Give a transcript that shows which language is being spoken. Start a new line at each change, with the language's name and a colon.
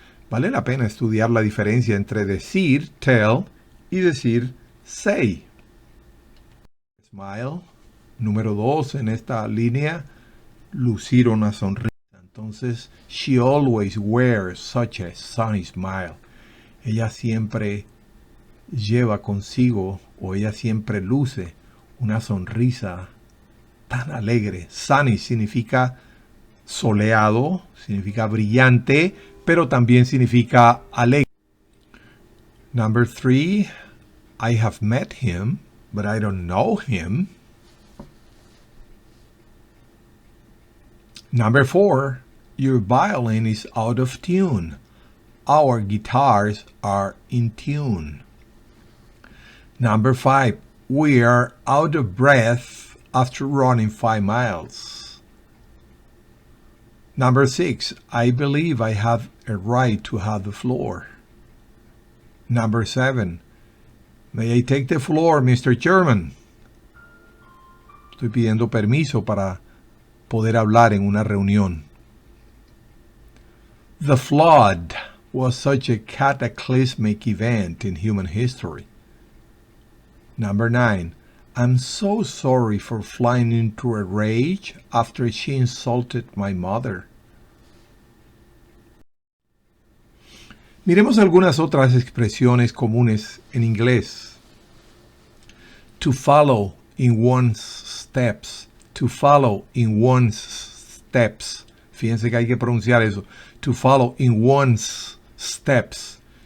Spanish: Vale la pena estudiar la diferencia entre decir, tell, y decir, say. Smile. Número 2 en esta línea, lucir una sonrisa.
English: Entonces, she always wears such a sunny smile.
Spanish: Ella siempre lleva consigo, o ella siempre luce, una sonrisa tan alegre. Sunny significa soleado, significa brillante, pero también significa alegre.
English: Number 3, I have met him, but I don't know him. Number 4, your violin is out of tune. Our guitars are in tune. Number 5, we are out of breath after running 5 miles. Number 6, I believe I have a right to have the floor. Number 7, may I take the floor, Mr. Chairman?
Spanish: Estoy pidiendo permiso para poder hablar en una reunión.
English: The flood was such a cataclysmic event in human history. Number 9, I'm so sorry for flying into a rage after she insulted my mother.
Spanish: Miremos algunas otras expresiones comunes en inglés.
English: To follow in one's steps. To follow in one's steps.
Spanish: Fíjense que hay que pronunciar eso.
English: To follow in one's steps.